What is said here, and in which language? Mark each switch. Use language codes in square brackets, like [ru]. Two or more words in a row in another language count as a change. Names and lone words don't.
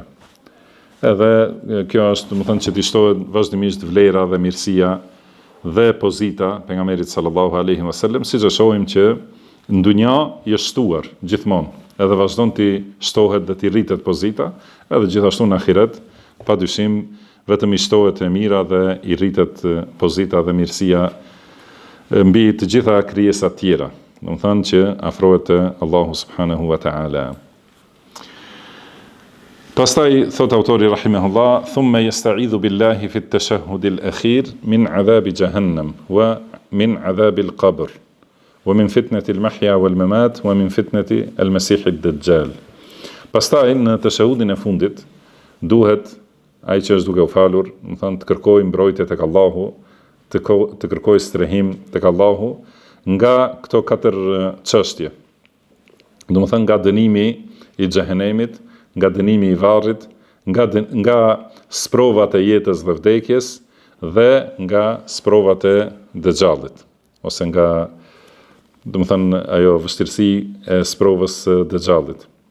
[sq] Edhe kjo është, do të thënë, që të shtohet vazhdimisht vlera dhe mirësia dhe pozita pejgamberit [ar] صلى الله عليه وسلم, [sq] siç e shohim që në dunja i shtuar gjithmonë, edhe vazhdon të shtohet dhe të rritet pozita, edhe gjithashtu në ahiret, padyshim vetëm i shtohet e mira dhe i rritet pozita dhe mirësia mbi të gjitha krijesat tjera. Do të thënë që afrohet te Allahu [ar] سبحانه وتعالى. [sq] Pastaj thot autori rahimahullah, [ar] ثم يستعيذ بالله في التشهد الأخير من عذاب جهنم ومن عذاب القبر ومن فتنة المحيا والممات ومن فتنة المسيح الدجال. [sq] Pastaj në tashahhudin e fundit duhet ai që është duke u falur, do të thonë, të kërkojë mbrojtje tek Allahu, të kërkojë strehim tek Allahu nga këto katër çështje. Do të thonë nga dënimi i xhehenemit, nga dënimi i varrit, nga sprovat e jetës dhe vdekjes, dhe nga sprovat e Dejjalit, ose nga, ajo vështirësi e sprovës së Dejjalit.